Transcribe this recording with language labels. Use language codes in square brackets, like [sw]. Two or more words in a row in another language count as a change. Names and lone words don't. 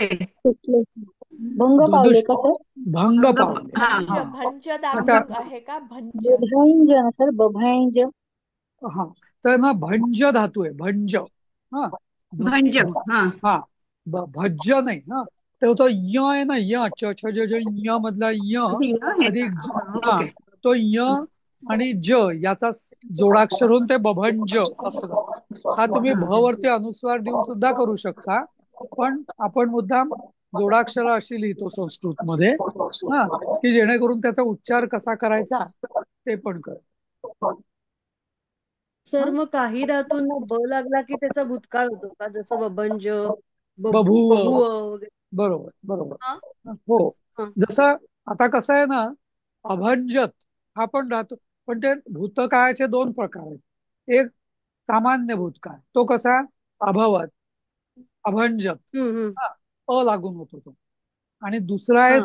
[mr] सुटले. भंग पावले दुष का सर? भंग पावले. हा भंज, हा, भंज आता धातू आहे का? भंज. बभैंज ना सर, बभैंज. हा, तर ना भंज धातू आहे, भंज. हा, भंज. हा हा, भज्ज नाही. हा, तर तो य आहे ना, य च छ ज ज य मधला य हे अधिक का? हा, ओके. तो य आणि ज याचा जोडाक्षर होऊन ते बभंज असं झालं. हा, तुम्ही भ वरती अनुस्वार देऊन सुद्धा करू शकता, पण आपण मुद्दाम जोडाक्षर अशी लिहितो संस्कृत मध्ये, हा, की जेणेकरून त्याचा उच्चार कसा करायचा ते पण कळ. सर मग काही धातूंना ब लागला की त्याचा भूतकाळ होतो का? जसं बभंज, बभूव, बहु वगैरे. बरोबर, बरोबर. हा हो, हा. जसं आता कसं आहे ना, अभंजत हा पण राहतो, पण ते भूतकाळाचे दोन प्रकार आहेत. एक सामान्य भूतकाळ, तो कसा? [sa] अभवत, अभंजत, हम्म. [mr] हा, अ लागून होतो तो. आणि दुसरा आहे